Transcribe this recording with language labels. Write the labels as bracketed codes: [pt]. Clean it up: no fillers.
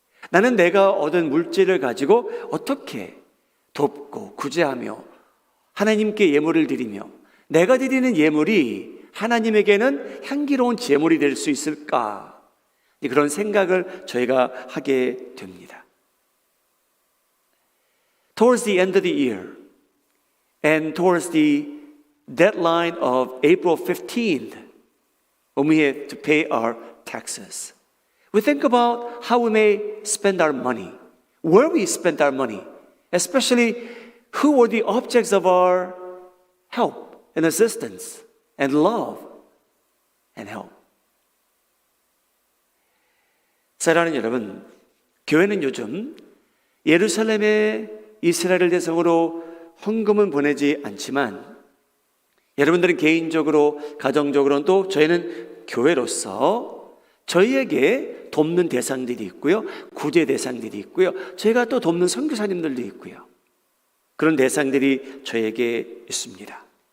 [ko] 나는 내가 얻은 물질을 가지고 어떻게 돕고 구제하며 하나님께 예물을 드리며 내가 드리는 예물이 하나님에게는 향기로운 제물이 될 수 있을까? 그런 생각을 저희가 하게 됩니다. [en] Towards the end of the year and towards the deadline of April 15th, when we have to pay our taxes, we think about how we may spend our money, where we spend our money, especially who were the objects of our help and assistance and love and help. [ko] 사랑하는 여러분, 교회는 요즘 예루살렘에 이스라엘을 대상으로 헌금은 보내지 않지만 여러분들은 개인적으로, 가정적으로는 또 저희는 교회로서 저희에게 돕는 대상들이 있고요, 구제 대상들이 있고요, 저희가 또 돕는 선교사님들도 있고요, 그런 대상들이 저에게 있습니다.